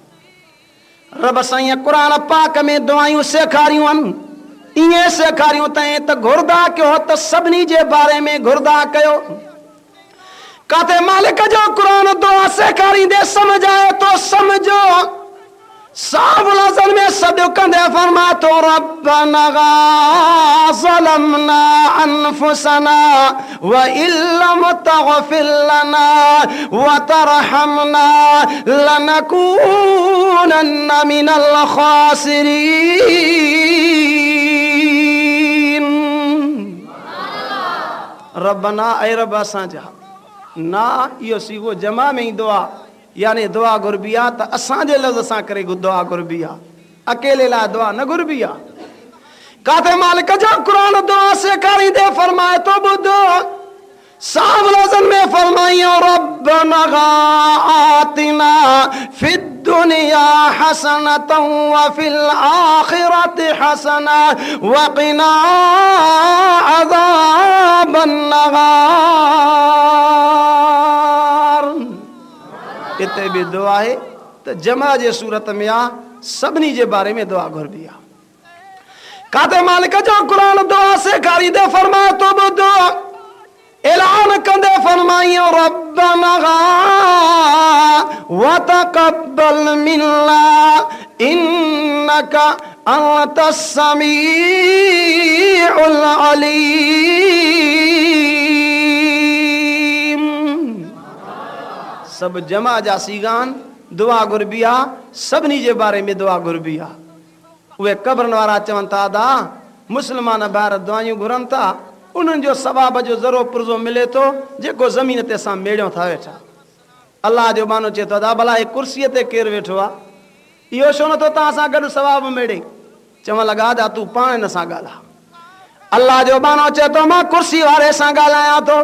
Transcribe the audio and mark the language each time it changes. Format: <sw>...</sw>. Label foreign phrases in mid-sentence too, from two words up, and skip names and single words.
<sd>रब साईं क़ुरान पाक में दुआयूं सेखारियूं आहिनि, ईअं सेखारियूं अथई त घुरदा कयो त सभिनी जे बारे में घुरदा कयो। काथे मालिक जो क़ुरान दुआ सेखारींदे समझाए तो समझो, साफ़ लफ़्ज़नि में कंदे फरमा तो</sd> <ar>ربنا ظلمنا أنفسنا وإن لم تغفر لنا وترحمنا لنكونن من الخاسرين.</ar> <sd>रब्बना ऐ रब असां जा ना इहो सीगो जमा में ही दुआ यानी दुआ घुरबी आहे त असांजे लफ़्ज़ सां करे दुआ घुरबी आहे, अकेले ला दुआ न घुरबी आहे। काथे मालिक जो कुरान दुआ सेखारींदे फरमाए तो ॿुधो साफ लफ़्ज़न में फरमाइयो</sd> <ar>ربنا آتنا في الدنيا حسنة وفي الآخرة حسنة وقنا عذاب النار.</ar> <sd>इते भी दुआ है तो जमा जे सूरत में आ सबनी जे बारे में दुआ घुरबी आ। काते मालिक जो कुरान दुआ सेखारींदे फरमाए तो ॿुधो ऐलान कंदे फरमाइयो</sd> <ar>ربنا وتقبل منا إنك أنت السميع العليم.</ar> <sd>सब जमा जा सीगान दुआ घुरबी आ, सबनी जे बारे में दुआ घुरबी आ। उहे कब्रन वारा चवन था दा मुस्लमान ॿाहिरि दुआयूं घुरनि था, उन्हनि जो सवाब जो ज़रो पुर्ज़ो मिले थो जेको ज़मीन ते असां मेड़ियो था वेठा। अल्लाह जो मानो चए थो दा भला हे कुर्सीअ ते केरु वेठो आहे, इहो छो नथो तव्हां सां गॾु सवाब मेड़े? चवण लॻा दा तूं पाण हिन सां ॻाल्हा। अल्लाह जो मानो चए थो मां कुर्सी वारे सां ॻाल्हायां थो।</sd>